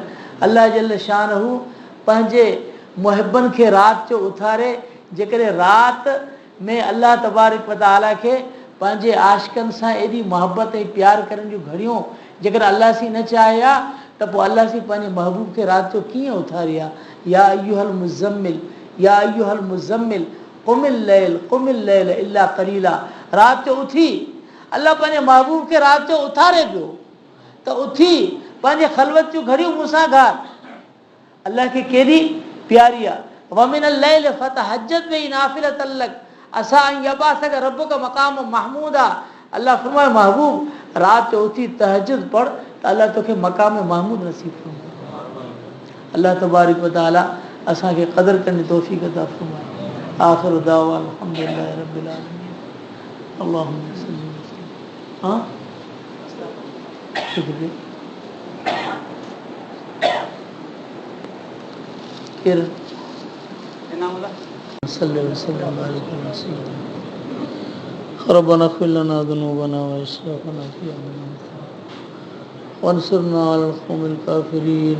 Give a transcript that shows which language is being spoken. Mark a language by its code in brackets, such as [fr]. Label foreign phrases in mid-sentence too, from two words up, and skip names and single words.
[sd] अलाह जल शानहू पंहिंजे मुहिबनि खे राति जो उथारे, जेकॾहिं राति में अलाह [ar] تبارك وتعالى [sd] खे पंहिंजे आशिक़नि सां एॾी मोहबत ऐं प्यार करण जूं घड़ियूं जेकर अलाह सी न चाहे हा त पोइ अलाह सी पंहिंजे महबूब खे राति जो कीअं उथारी आहे। [ar] يا أيها المزمل يا أيها المزمل قم الليل إلا قليلا. [sd] राति जो उथी अलाह पंहिंजे महबूब खे राति जो उथारे पियो त उथी पंहिंजे ख़लवत जूं घड़ियूं मूंसां गार। अलाह खे केॾी प्यारी आहे। [ar] ومن الليل فتهجد به نافلة لك عسى أن يبعثك ربك مقام محمود आहे। [sd] अलाह फरमाए महबूब राति जो उथी तहज्जुद पढ़ त अलाह तोखे मक़ाम महमूद नसीब फरमाए। अलाह [ar] تبارك وتعالى [sd] असांखे क़दुरु करण जी तौफ़ीक़ अता फरमाए। [ar] آخر دعوى الحمد لله رب العالمين. اللهم صل وسلم. केर ربنا اغفر لنا ذنوبنا وإسرافنا في أمرنا وانصرنا على القوم الكافرين.